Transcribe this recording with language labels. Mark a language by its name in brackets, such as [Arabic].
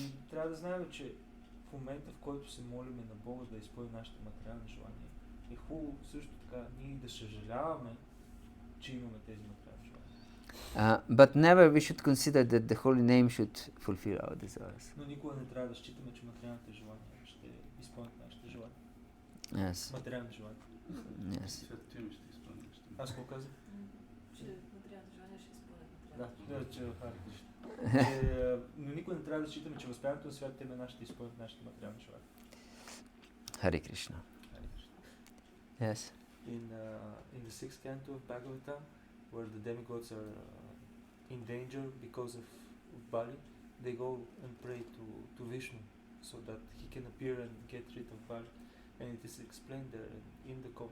[Bulgarian] Трябва да знаем, че в момента, в който се молим на Бога да изпълни нашите материални желания, е хубаво също така ние да съжаляваме, че имаме тези материални желания. [English] But never we should consider that the holy name should fulfill our desires. [Bulgarian] Но никога не трябва да считаме, че материалните желания ще изпълнят нашите желания. [English] Yes. [Bulgarian] Материални желания. [English] Yes. [Bulgarian] Аз какво казах? Че материалните желания ще изпълнят Да, че Харе Кришна. Но никога не трябва да считаме, че възпяването на Святите имена ще изпълнят нашите материални желания. [English] Hare Krishna. Yes. In the sixth canto of Bhagavata, where the demigods are in danger because of Bali, they go and pray to Vishnu so that he can appear and get rid of Bali. And it is explained there in the